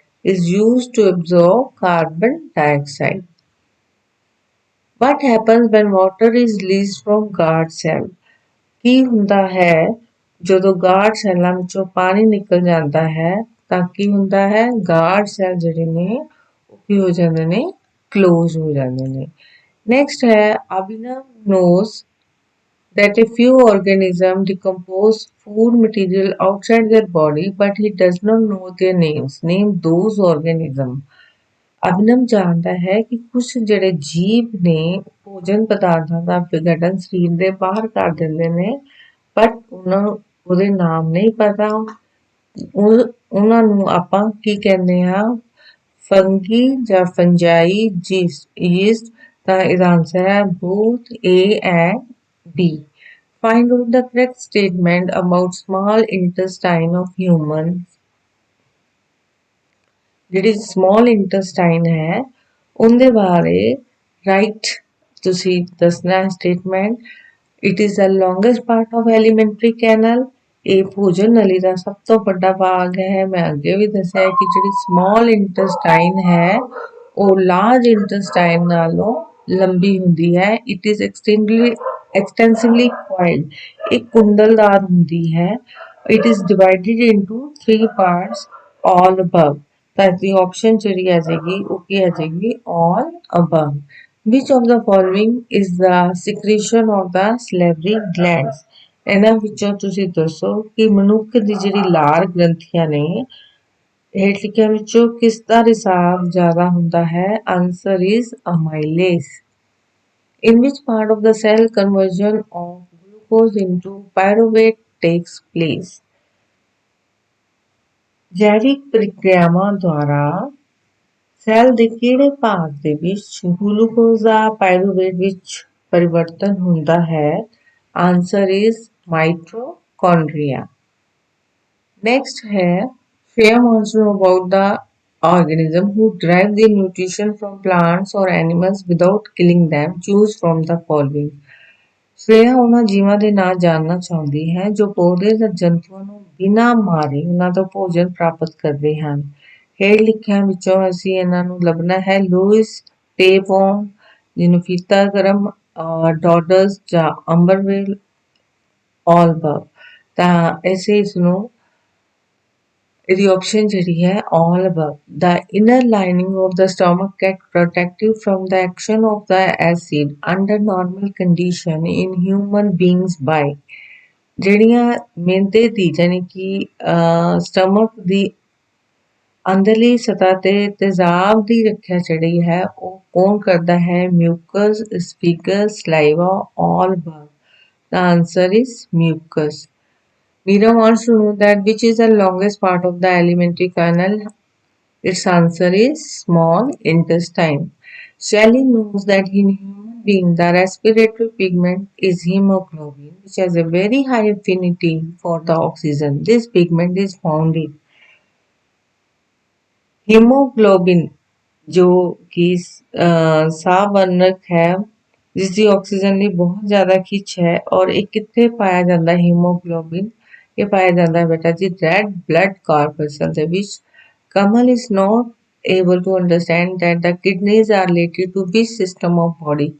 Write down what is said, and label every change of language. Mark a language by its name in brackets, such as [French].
[English] is used to absorb carbon dioxide। What happens when water is released from guard cell? [Punjabi] ਕੀ ਹੁੰਦਾ ਹੈ ਜਦੋਂ guard ਸੈੱਲਾਂ ਵਿੱਚੋਂ ਪਾਣੀ ਨਿਕਲ ਜਾਂਦਾ ਹੈ ਤਾਂ ਕੀ ਹੁੰਦਾ ਹੈ ਗਾਰਡ ਸੈੱਲ ਜਿਹੜੇ ਨੇ ਉਹ ਕੀ ਹੋ ਜਾਂਦੇ ਨੇ ਕਲੋਜ਼ ਹੋ ਜਾਂਦੇ ਨੇ। ਨੈਕਸਟ ਹੈ [English] Abhinav knows that a few organisms decompose food material outside their body but he does not know their names। Name those organisms। [Punjabi] Abhinav ਜਾਣਦਾ ਹੈ ਕਿ ਕੁਝ ਜਿਹੜੇ ਜੀਵ ਨੇ ਭੋਜਨ ਪਦਾਰਥਾਂ ਦਾ ਵਿਘਟਨ ਸਰੀਰ ਦੇ ਬਾਹਰ ਕਰ ਦਿੰਦੇ ਨੇ ਬਟ ਉਹਨਾਂ ਨੂੰ ਉਹਦੇ ਨਾਮ ਨਹੀਂ ਪਤਾ। ਉਹਨਾਂ ਨੂੰ ਆਪਾਂ ਕੀ ਕਹਿੰਦੇ ਹਾਂ ਫੰਗੀ ਜਾਂ ਫੰਜਾਈ ਯੀਸਟ। ਤਾਂ ਇਹਦਾ ਆਨਸਰ ਹੈ [English] both A and B। Find out the correct statement about small intestine of humans। [Punjabi] ਜਿਹੜੀ small intestine ਹੈ ਉਹਦੇ ਬਾਰੇ ਰਾਈਟ ਤੁਸੀਂ ਦੱਸਣਾ statement. [English] It is the longest part of alimentary canal। [Punjabi] ਇਹ ਭੋਜਨ ਨਲੀ ਦਾ ਸਭ ਤੋਂ ਵੱਡਾ ਭਾਗ ਹੈ। ਮੈਂ ਅੱਗੇ ਵੀ ਦੱਸਿਆ ਕਿ ਜਿਹੜੀ small intestine ਹੈ ਉਹ large intestine ਨਾਲੋਂ ਲੰਬੀ ਹੁੰਦੀ ਹੈ। [English] It is extensively coiled। [Punjabi] ਇਹ ਕੁੰਡਲਦਾਰ ਹੁੰਦੀ ਹੈ। [English] It is divided into 3 parts, all above। [Punjabi] ਤਾਂ ਦੀ ਆਪਸ਼ਨ ਜਿਹੜੀ ਆ ਜਾਏਗੀ ਉਹ ਕੀ ਆ ਜਾਏਗੀ [English] all above। Which of the following is the secretion of the salivary glands। [Punjabi] ਇਹਨਾਂ ਵਿੱਚੋਂ ਤੁਸੀਂ ਦੱਸੋ ਕਿ ਮਨੁੱਖ ਦੀ ਜਿਹੜੀ ਲਾਰ ਗ੍ਰੰਥੀਆਂ ਨੇ ਹੇਠ ਲਿਖਿਆਂ ਵਿੱਚੋਂ ਕਿਸ ਦਾ ਰਿਸਾਵ ਜ਼ਿਆਦਾ ਹੁੰਦਾ ਹੈ? [English] Answer is amylase। In which part of the cell conversion of glucose into pyruvate takes place। [Punjabi] ਜੈਵਿਕ ਪ੍ਰਕਿਰਿਆਵਾਂ ਦੁਆਰਾ ਸੈੱਲ ਦੇ ਕਿਹੜੇ ਭਾਗ ਦੇ ਵਿੱਚ ਗਲੂਕੋਜ਼ ਦਾ ਪਾਇਰੂਵੇਟ ਵਿੱਚ ਪਰਿਵਰਤਨ ਹੁੰਦਾ ਹੈ? [English] Answer is mitochondria. [Punjabi] ਨੈਕਸਟ ਹੈ [English] Shreya wants to know about the organism who derive their nutrition from plants or animals without killing them। Choose from the following। [Punjabi] Shreya ਉਹਨਾਂ ਜੀਵਾਂ ਦੇ ਨਾਂ ਜਾਣਨਾ ਚਾਹੁੰਦੀ ਹੈ ਜੋ ਪੌਦੇ ਜਾਂ ਜੰਤੂਆਂ ਨੂੰ ਬਿਨਾਂ ਮਾਰੇ ਉਹਨਾਂ ਤੋਂ ਭੋਜਨ ਪ੍ਰਾਪਤ ਕਰਦੇ ਹਨ। ਹੇਠ ਲਿਖਿਆਂ ਵਿੱਚੋਂ ਅਸੀਂ ਇਹਨਾਂ ਨੂੰ ਲੱਭਣਾ ਹੈ ਲੂਇਸ ਟੇਪਵਰਮ ਜਿਹਨੂੰ ਫੀਤਾ ਗਰਮ ਡੋਡਸ ਜਾਂ ਅੰਬਰਵੇਲ [English] all above। [Punjabi] ਤਾਂ ਐਸੇ ਇਸ ਨੂੰ ਇਹਦੀ ਆਪਸ਼ਨ ਜਿਹੜੀ ਹੈ [English] all above। The inner lining of the stomach is protective from the action of the acid under normal condition in human beings by। [Punjabi] ਜਿਹੜੀਆਂ ਮਿਹਦੇ ਦੀ ਜਾਣੀ ਕਿ ਸਟਮਕ ਦੀ ਅੰਦਰਲੀ ਸਤ੍ਹਾ ਤੇ ਤੇਜ਼ਾਬ ਦੀ ਰੱਖਿਆ ਜਿਹੜੀ ਹੈ ਉਹ ਕੌਣ ਕਰਦਾ ਹੈ? [English] Mucus, ਸਫੀਗਸ, saliva, all above. The answer is mucus. Meera wants to know that which is the longest part of the alimentary canal. Its answer is small intestine. Shelley knows that in human being the respiratory pigment is hemoglobin, which has a very high affinity for the oxygen. This pigment is found in [Punjabi] haemoglobin [Hindi] जो कि [Punjabi] ਸਾਹ ਵਰਣਕ ਹੈ ਜਿਸ ਦੀ oxygen ਲਈ ਬਹੁਤ ਜ਼ਿਆਦਾ ਖਿੱਚ ਹੈ ਔਰ ਇਹ ਕਿੱਥੇ ਪਾਇਆ ਜਾਂਦਾ ਹੈ ਹੀਮੋਗਲੋबिन ਇਹ ਪਾਇਆ ਜਾਂਦਾ ਹੈ ਬੇਟਾ ਜੀ ਰੈਡ ਬਲੱਡ ਕਾਰਪਸਲ ਦੇ ਵਿੱਚ [English] Kamal is not able to understand that the kidneys are related to which system of body.